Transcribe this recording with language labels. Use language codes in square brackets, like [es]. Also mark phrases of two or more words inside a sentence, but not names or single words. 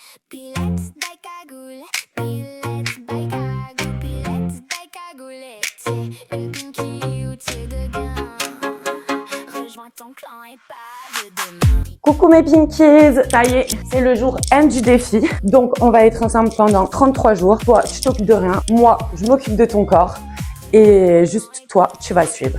[fr] Pilettes bij cagoule, pilettes bij cagoule, pilettes bij cagoule. T'es une pinky ou t'es dedans. Rejoins ton clan et pas de demain. Coucou mes pinkies, ça y est, c'est le jour 1 du défi. Donc on va être ensemble pendant 33 jours. Toi, tu t'occupes de rien. Moi, je m'occupe de ton corps. Et juste toi, tu vas suivre.